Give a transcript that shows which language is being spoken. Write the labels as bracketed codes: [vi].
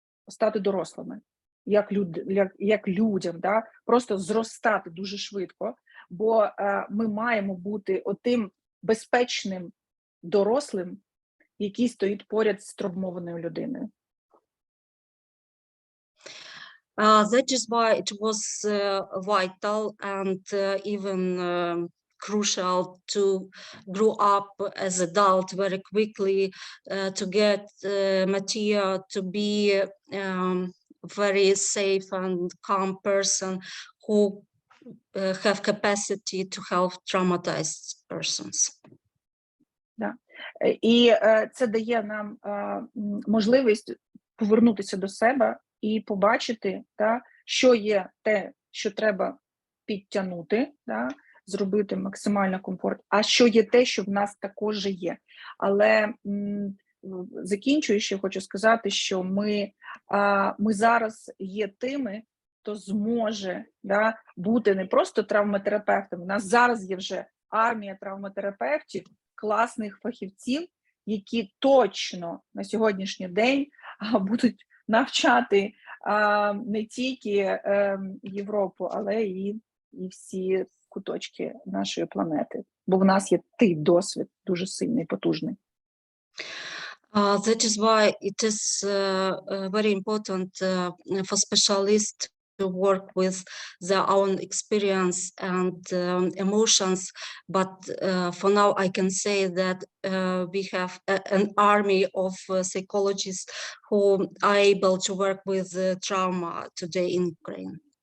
[uk] стати дорослими, як людям, да? Просто зростати дуже швидко, бо ми маємо бути отим безпечним дорослим, який стоїть поряд з травмованою людиною. [en] That is why it was vital and even crucial to grow up as adult very quickly, to get Mattia to be very safe and calm person who have capacity to help traumatized persons. Да. [uk] І це дає нам можливість повернутися до себе і побачити, да, що є те, що треба підтягнути, да, зробити максимально комфорт, а що є те, що в нас також є. Але закінчуючи, хочу сказати, що ми зараз є тими, хто зможе, да, бути не просто травматерапевтом. У нас зараз є вже армія травматерапевтів, класних фахівців, які точно на сьогоднішній день будуть навчати не тільки Європу, але і всі куточки нашої планети. Бо в нас є той досвід дуже сильний, потужний. [en] That is why it is very important for specialists to work with their own experience and emotions. But for now, I can say that we have an army of psychologists who are able to work with trauma today in Ukraine.